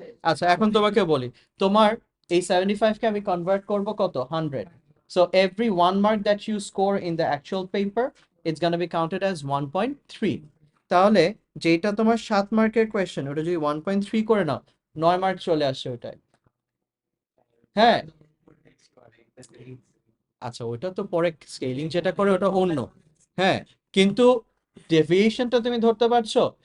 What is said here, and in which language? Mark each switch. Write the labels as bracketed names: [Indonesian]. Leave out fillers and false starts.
[Bangla] আচ্ছা, এখন তোমাকে বলি, তোমার এই 75 কে আমি কনভার্ট করব কত? [English] 100. So every 1 mark that you score in the actual paper, it's going to be counted as 1.3. [Bangla] তাহলে যেটা তোমার 7 মার্কের কোয়েশ্চেন ওটা যদি 1.3 করে নাও 9 মার্ক চলে আসে ওটাই। হ্যাঁ, আচ্ছা ওটা তো পরে স্কেলিং যেটা করে ওটা অন্য। হ্যাঁ, কিন্তু ডেভিয়েশনটা তুমি ধরতে পারছো।